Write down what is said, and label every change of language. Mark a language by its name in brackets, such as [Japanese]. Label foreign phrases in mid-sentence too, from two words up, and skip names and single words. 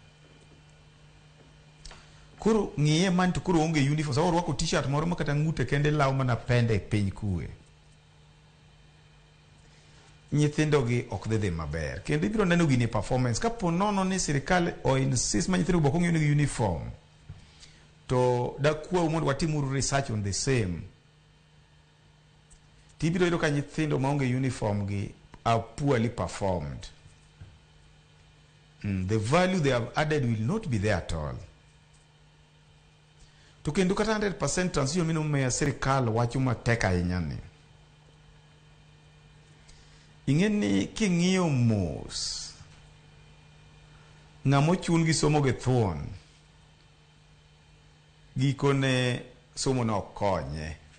[Luo (Kenya and Tanzania)] Koro ng'iye man to koro onge uniform, sa orwako t-shirt moro ma kata ng'ute kende law mana pende piny kuwe. Nyithindo gi ok dhi maber, kendo ibiro neno gini performance ka po nono ni sirikal o insist ma nyithindo boko ng'iyoni gi uniform, to da kwa mondo watimuru [English] research on the same. [Luo (Kenya and Tanzania)] Tibiro yudo ka nyithindo maonge uniform gi [English] are poorly performed. The value they have added will not be there at all. [Luo (Kenya and Tanzania)] To kendo kata 100% transition mino meya sirikal wacho matek ahinya ni. Ing'eni king'iyo mos, ng'amo chun gi somo gi thuon, gikone somo no konye.